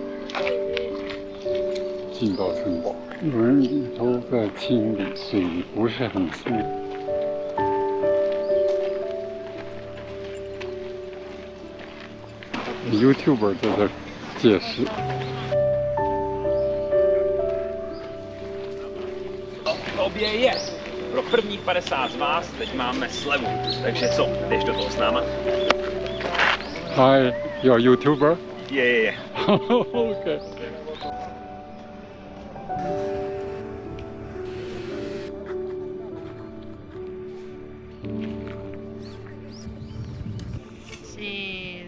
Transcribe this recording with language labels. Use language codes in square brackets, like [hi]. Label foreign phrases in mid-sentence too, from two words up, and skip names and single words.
[zh] 进到城堡，有人里头在清理，水不是很清。YouTuber 在这解释。 [cs] Obě pro prvních 50 z vás teď máme slevu, takže co, jdeš do toho s náma? [en] Hi, you're a YouTuber? Yeah. Okay. Sí.